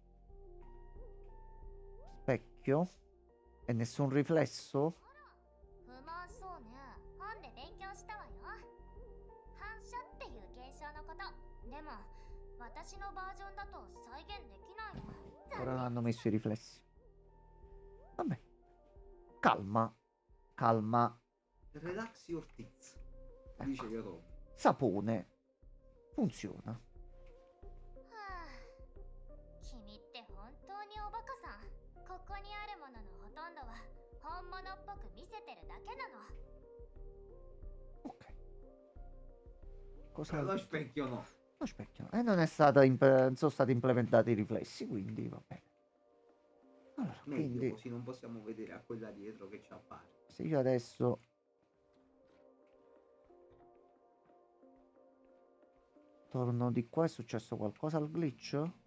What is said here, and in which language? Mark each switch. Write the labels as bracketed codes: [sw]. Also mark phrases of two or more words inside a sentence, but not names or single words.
[it] Specchio? E nessun riflesso? [ja] 不満そうね。本で勉強したわよ。反射っていう現象のこと。でも、私のバージョンだと再現できないの。 [it] Ora hanno messo i riflessi. Vabbè. Calma. Calma. [en] Relax your tits. [it] Dice Yoto. Sapone. Funziona. [ja] はあ、君って本当におバカさん。ここにあるもののほとんどは本物っぽく見せてるだけなの。 [it] Ok. Cosa... Lo specchio no. Lo specchio. E non è stata non sono stati implementati i riflessi, quindi va bene. Allora, Meglio, quindi così non possiamo vedere a quella dietro che ci appare. se io adesso torno di qua, è successo qualcosa al glitch?